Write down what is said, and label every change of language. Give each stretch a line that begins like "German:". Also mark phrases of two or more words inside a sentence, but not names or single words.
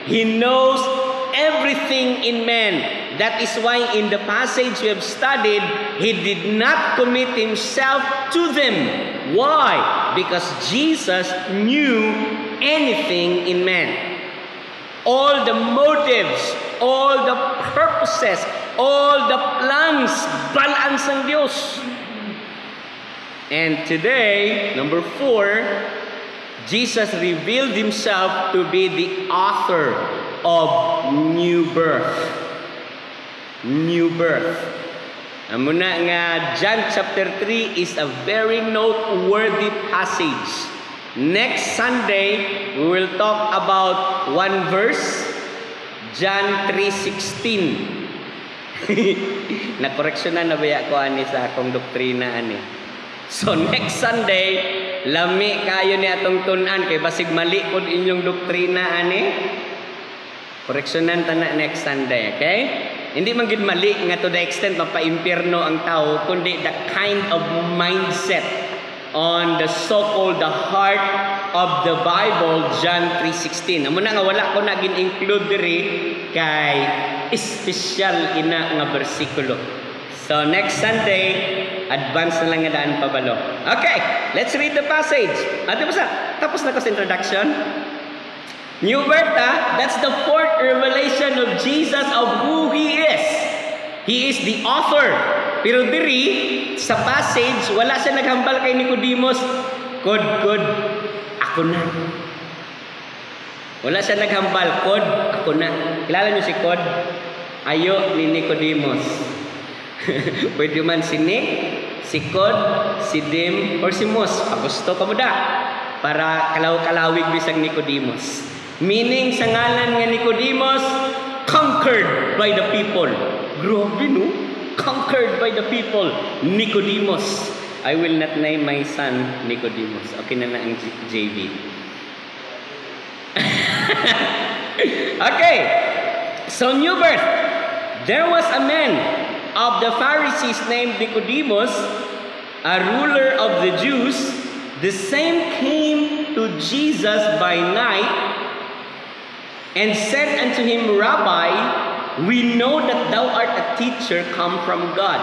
English: He knows everything in man. That is why in the passage we have studied, he did not commit himself to them. Why? Because Jesus knew anything in man. All the motives, all the purposes, all the plans,
Hiligaynon: balaan sang Diyos.
English: And today, number 4, Jesus revealed himself to be the author of new birth. New birth.
Hiligaynon: Muna nga,
English: John chapter 3 is a very noteworthy passage. Next Sunday, we will talk about one verse, John 3:16.
Cebuano: Nakoreksyonan na ba ko ani sa akong doktrina ani. So
English: next Sunday,
Cebuano: lami kayo ni atong tun-an kay basig mali pod inyong doktrina ani.
Hiligaynon: Koreksyonan ta na
English: next Sunday, okay?
Hiligaynon: Hindi man gid mali nga
English: to the extent
Hiligaynon: mapa-impierno ang tao, kundi
English: the kind of mindset on the so-called the heart of the Bible, John 3:16.
Hiligaynon: Amo na nga wala ko na gin-include diri kay special ina nga bersikulo. So
English: next Sunday,
Hiligaynon: advance na lang nga daan pabalo.
English: Okay, let's read the passage.
Hiligaynon: Ate basta, tapos na ko sa introduction.
English: New birth, that's the 4th revelation of Jesus of who He is. He is the author.
Hiligaynon: Pero diri, sa passage, wala siya naghambal kay Nicodemus, Kod, ako na. Wala siya naghambal, Kod, ako na. Kilala niyo si Kod? Ayo ni Nicodemus. Pwede man si Nick, si Kod, si Dim, or si Mus. Gusto ka mo da. Para kalaw-kalawig bisang Nicodemus. Meaning sa ngalan nga Nicodemus,
English: conquered by the people.
Hiligaynon: Grabe no?
English: Conquered by the people. Nicodemus. I will not name my son Nicodemus.
Hiligaynon: Okay na ang JV.
English: Okay. So new birth. There was a man of the Pharisees named Nicodemus, a ruler of the Jews. The same came to Jesus by night and said unto him, Rabbi, we know that thou art a teacher come from God.